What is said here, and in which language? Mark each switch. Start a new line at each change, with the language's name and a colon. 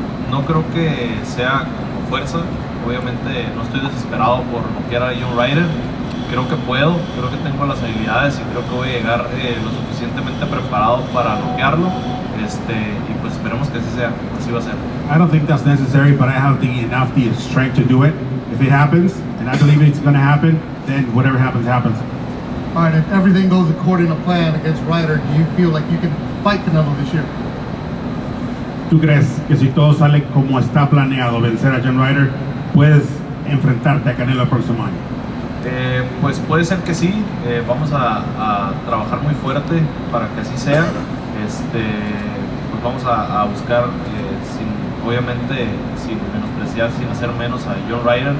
Spanish: No creo que sea como fuerza. Obviamente no estoy desesperado por noquear a John Ryder. Creo que puedo, creo que tengo las habilidades y creo que voy a llegar lo suficientemente preparado para noquearlo. Y pues esperemos que así sea, así va a ser.
English: I don't think that's necessary, but I have the strength to do it. If it happens, and I believe it's going to happen, then whatever happens, happens. All right, if everything goes according to plan against Ryder, do you feel like you can fight Canelo this year?
Spanish: ¿Tú crees que si todo sale como está planeado, vencer a John Ryder, puedes enfrentarte a Canelo el próximo año? Pues puede ser que sí. Vamos a trabajar muy fuerte para que así sea. Pues vamos a buscar, obviamente sin menospreciar, sin hacer menos a John Ryder.